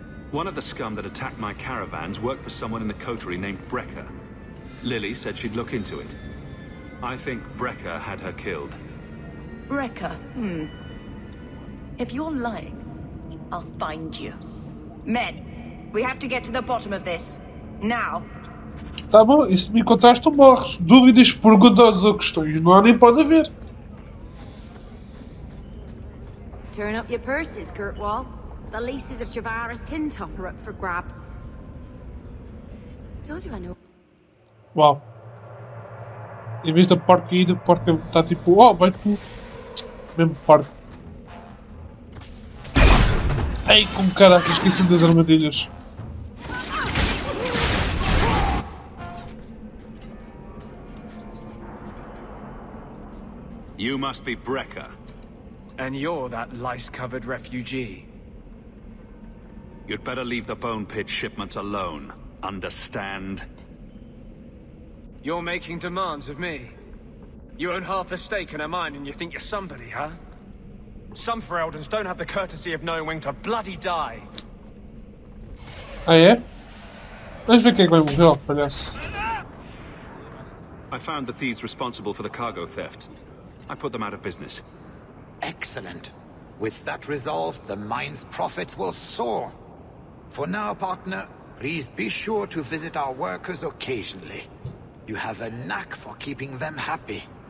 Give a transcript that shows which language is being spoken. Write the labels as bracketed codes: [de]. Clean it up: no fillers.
[en] One of the scum that attacked my caravans worked for someone in the Coterie named Brecker. Lily said she'd look into it. I think Brecker had her killed. Brecker? If you're lying, I'll find you. Men, we have to get to the bottom of this. Now. [pt] Tá bom, e se me encontrares tu morres. Dúvidas, perguntas ou questões, não há nem pode haver. [en] Turn up your purses, Kurtwall. The leases of Javaris Tin Top are up for grabs. Told you I know. [pt] Uau. Em vez da porca ir, a porca está tipo, oh, vai tu. Mesmo porca. Ei, como caraca, esqueci das armadilhas. [en] You must be Brecker. And you're that lice-covered refugee. You'd better leave the Bone Pit shipments alone. Understand? You're making demands of me. You own half a stake in a mine and you think you're somebody, huh? Some Fereldans don't have the courtesy of knowing when to bloody die. [pt] Ah, é? Vamos ver quem é que vai morrer, ó, palhaço. [en] I found the thieves responsible for the cargo theft. I put them out of business. Excellent. With that resolved, the mine's profits will soar. For now, partner, please be sure to visit our workers occasionally. You have a knack for keeping them happy.